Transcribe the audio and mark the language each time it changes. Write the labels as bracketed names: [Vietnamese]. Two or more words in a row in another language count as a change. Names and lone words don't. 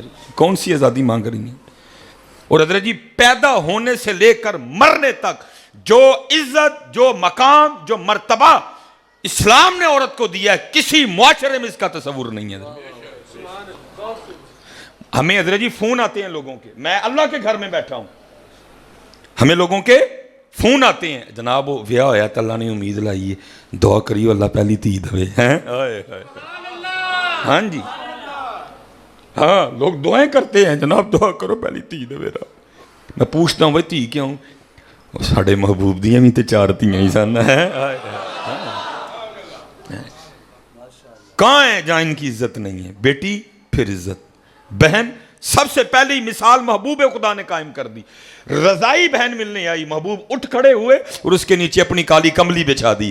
[Urdu] حضرت کون سی آزادی مانگ رہی ہیں. اور حضرت جی پیدا ہونے سے لے کر مرنے تک جو عزت, جو مقام, جو مرتبہ اسلام نے عورت کو دیا ہے کسی معاشرے میں اس کا تصور نہیں ہے. ہمیں حضرت جی فون آتے ہیں لوگوں کے, میں اللہ کے گھر میں بیٹھا ہوں, ہمیں لوگوں کے فون آتے ہیں, جناب وہ [Punjabi] ویاہ ہویا [Urdu] تو اللہ نے امید لائی ہے, [Punjabi] دعا کریو اللہ پہلی تھی دے. [Urdu] ہاں جی ہاں, لوگ دعائیں کرتے ہیں, جناب دعا کرو [Punjabi] پہلی تھی دے میرا. [Urdu] میں پوچھتا ہوں بھائی تھی کیوں, [Punjabi] ساڑھے محبوب دیاں بھی تے 4 تھیاں ہی سن. [Urdu] کہاں ہیں جہاں ان کی عزت نہیں ہے. بیٹی پھر عزت, بہن سب سے پہلی مثال محبوب خدا نے قائم کر دی. رضائی بہن ملنے آئی, محبوب اٹھ کھڑے ہوئے اور اس کے نیچے اپنی کالی کملی بچھا دی.